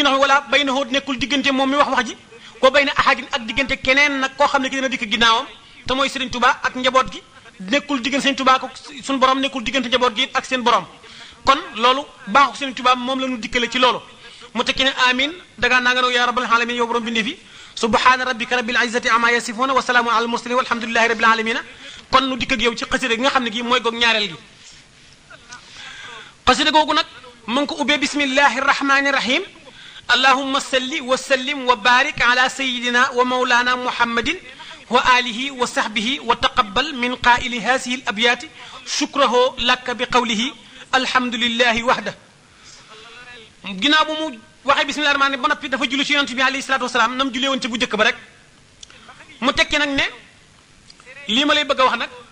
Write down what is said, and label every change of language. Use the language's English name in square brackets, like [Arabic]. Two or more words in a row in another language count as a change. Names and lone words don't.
[Wolof] nga xam ne wala bay na xóot nekkul diggante moom mi wax ji ko bay na ahadin ak diggante keneen nag koo xam ne ki dina dikk ginnaawam te mooy Serigne Touba ak njaboot gi nekkul diggante Serigne Touba ko suñu borom nekkul diggante njaboot gi ak seen borom kon loolu baaxu Serigne Touba moom la ñu dikkale ci loolu mu tekki ne amin dagaa naa nga noo [Arabic] يا رب العالمين [Wolof] yow borom bindee fi [Arabic] سبحان ربك رب العزة عما يصفون وسلام على المرسلين والحمد لله رب العالمين [Wolof] kon nu dikk ak yow ci xasida gi nga xam ne gi mooy goog ñaareel gi xasida googu nag mu ngi ko ubbee [Arabic] بسم الله الرحمن الرحيم اللهم صل وسلم وبارك على سيدنا ومولانا محمد وآله وصحبه وتقبل من قائل هذه الأبيات شكره لك بقوله الحمد لله وحده [Wolof] ginnaaw bu mu waxee [Arabic] بسم الله الرحمن [Wolof] ba noppi dafa julli ci yonent bi [Arabic] عليه الصلاة والسلام [Wolof] nam jullee woon ci bu njëkk ba rek mu tekki nag ne lii ma lay bëgg a wax nag